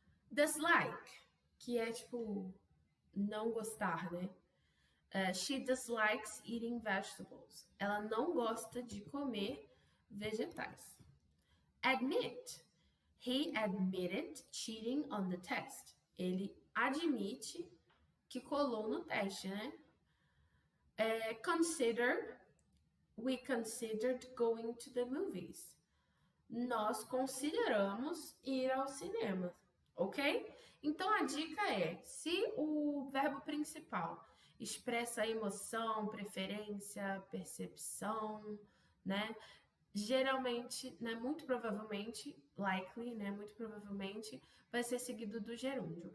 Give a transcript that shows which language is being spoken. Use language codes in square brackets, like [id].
[pt] Dislike, que é tipo não gostar, né? [en] She dislikes eating vegetables. [pt] Ela não gosta de comer vegetais. [en] Admit. He admitted cheating on the test. [pt] Ele admite que colou no teste, né? [en] Consider. We considered going to the movies. [pt] Nós consideramos ir ao cinema, ok? Então a dica é: se o verbo principal expressa emoção, preferência, percepção, né? Geralmente, né, muito provavelmente, likely, né, muito provavelmente, vai ser seguido do gerúndio.